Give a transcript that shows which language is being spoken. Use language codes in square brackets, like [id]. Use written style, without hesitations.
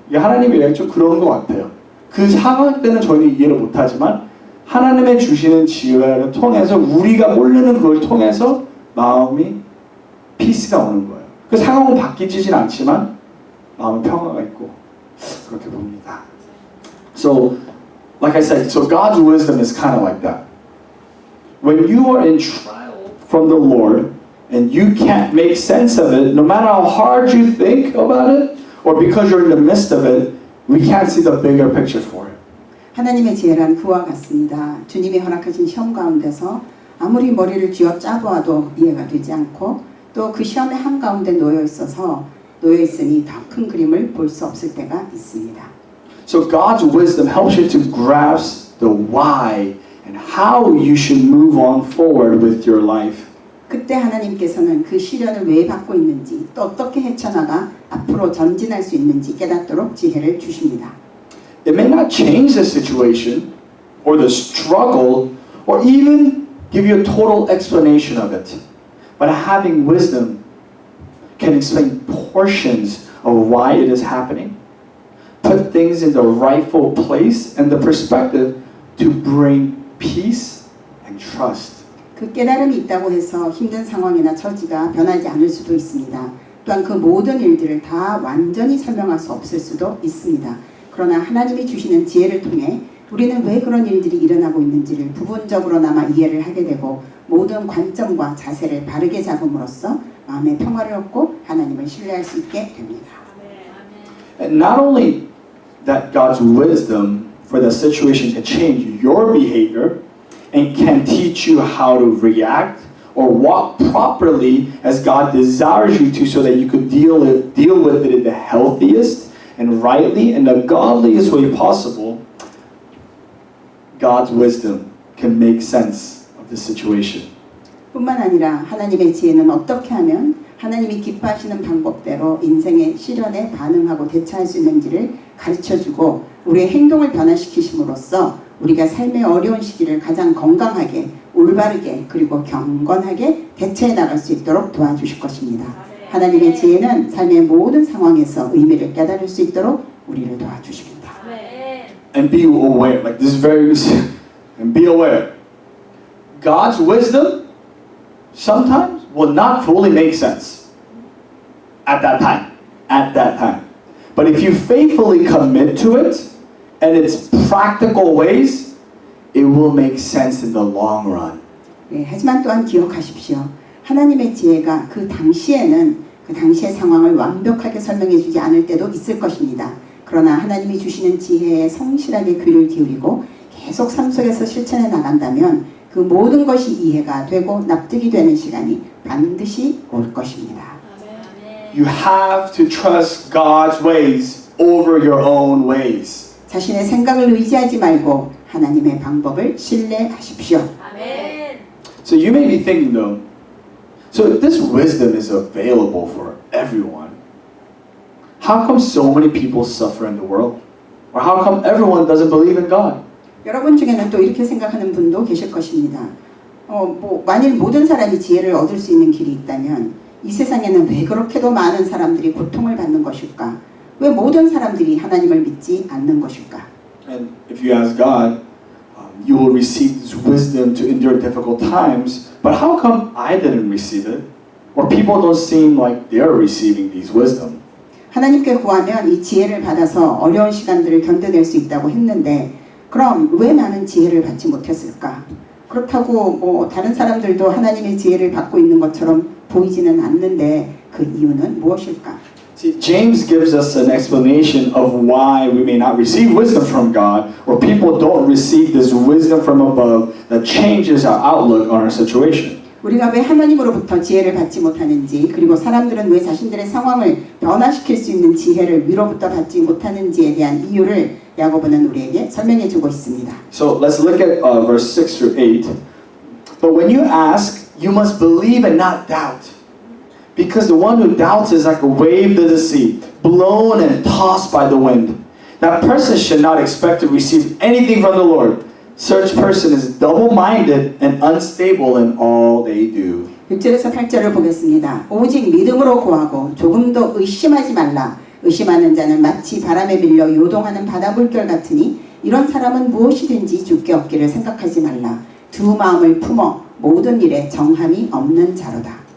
[ko] 이게 하나님의 이야기 좀 그런 것 같아요. 그 상황 때는 저희는 이해를 못하지만 하나님의 주시는 지혜를 통해서 우리가 모르는 그걸 통해서 마음이 피스가 오는 거예요. 그 상황은 바뀌지진 않지만 마음에 평화가 있고 그렇게 봅니다. [en] So, like I said, so God's wisdom is kind of like that. When you are in trial from the Lord, and you can't make sense of it, no matter how hard you think about it, or because you're in the midst of it, we can't see the bigger picture for it. [ko] 하나님의 지혜란 그와 같습니다. 주님이 허락하신 시험 가운데서 아무리 머리를 쥐어 짜보아도 이해가 되지 않고 또 그 시험의 한가운데 놓여 있으니 더 큰 그림을 볼 수 없을 때가 있습니다. [en] So God's wisdom helps you to grasp the why and how you should move on forward with your life. [ko] 그때 하나님께서는 그 시련을 왜 받고 있는지 또 어떻게 헤쳐나가 앞으로 전진할 수 있는지 깨닫도록 지혜를 주십니다. [en] It may not change the situation or the struggle or even give you a total explanation of it. But having wisdom can explain portions of why it is happening, put things in the rightful place and the perspective to bring peace and trust. [ko] 그 깨달음이 있다고 해서 힘든 상황이나 처지가 변하지 않을 수도 있습니다. 또한 그 모든 일들을 다 완전히 설명할 수 없을 수도 있습니다. 그러나 하나님이 주시는 지혜를 통해 우리는 왜 그런 일들이 일어나고 있는지를 부분적으로나마 이해를 하게 되고 모든 관점과 자세를 바르게 잡음으로써 마음의 평화를 얻고 하나님을 신뢰할 수 있게 됩니다. [en] And not only that God's wisdom for the situation can change your behavior and can teach you how to react or walk properly as God desires you to so that you could deal with it in the healthiest and rightly and the godliest way possible, God's wisdom can make sense of the situation. [ko] 뿐만 아니라 하나님의 지혜는 어떻게 하면 하나님이 기뻐하시는 방법대로 인생의 시련에 반응하고 대처할 수 있는지를 가르쳐주고 우리의 행동을 변화시키심으로써 우리가 삶의 어려운 시기를 가장 건강하게, 올바르게 그리고 경건하게 대처해 나갈 수 있도록 도와주실 것입니다. 하나님의 지혜는 삶의 모든 상황에서 의미를 깨달을 수 있도록 우리를 도와주십니다. [en] And be aware, like this is very, and be aware. God's wisdom sometimes will not fully make sense at that time. But if you faithfully commit to it and its practical ways, it will make sense in the long run. [ko] 네, 하지만 또한 기억하십시오. 하나님의 지혜가 그 당시에는 그 당시의 상황을 완벽하게 설명해 주지 않을 때도 있을 것입니다. 그러나 하나님이 주시는 지혜에 성실하게 귀를 기울이고 계속 삶 속에서 실천해 나간다면 그 모든 것이 이해가 되고 납득이 되는 시간이 반드시 올 것입니다. [en] You have to trust God's ways over your own ways. [ko] 자신의 생각을 의지하지 말고 하나님의 방법을 신뢰하십시오. [en] So you may be thinking though, so if this wisdom is available for everyone, how come so many people suffer in the world? Or how come everyone doesn't believe in God? [ko] 여러분 중에는 또 이렇게 생각하는 분도 계실 것입니다. 만일 모든 사람이 지혜를 얻을 수 있는 길이 있다면 이 세상에는 왜 그렇게도 많은 사람들이 고통을 받는 것일까? 왜 모든 사람들이 하나님을 믿지 않는 것일까? [en] And if you ask God, you will receive this wisdom to endure difficult times, but how come I didn't receive it? Or people don't seem like they're receiving these wisdom? [ko] 하나님께 구하면 이 지혜를 받아서 어려운 시간들을 견뎌낼 수 있다고 했는데 그럼 왜 나는 지혜를 받지 못했을까? 그렇다고 다른 사람들도 하나님의 지혜를 받고 있는 것처럼 보이지는 않는데 그 이유는 무엇일까? [en] See, James gives us an explanation of why we may not receive wisdom from God, or people don't receive this wisdom from above that changes our outlook on our situation. [ko] 우리가 왜 하나님으로부터 지혜를 받지 못하는지 그리고 사람들은 왜 자신들의 상황을 변화시킬 수 있는 지혜를 위로부터 받지 못하는지에 대한 이유를 야고보는 우리에게 설명해 주고 있습니다. [en] So let's look at verse 6 through 8. But when you ask, you must believe and not doubt. Because the one who doubts is like a wave to the sea, blown and tossed by the wind. That person should not expect to receive anything from the Lord. Such person is double-minded and unstable in all they do. [ko] 6절에서 8절을 보겠습니다. 오직 믿음으로 구하고 조금도 의심하지 말라. 의심하는 자는 마치 바람에 밀려 요동하는 바다 물결 같으니 이런 사람은 무엇이든지 주께 얻기를 생각하지 말라. 두 마음을 품어 모든 일에 정함이 없는 자로다.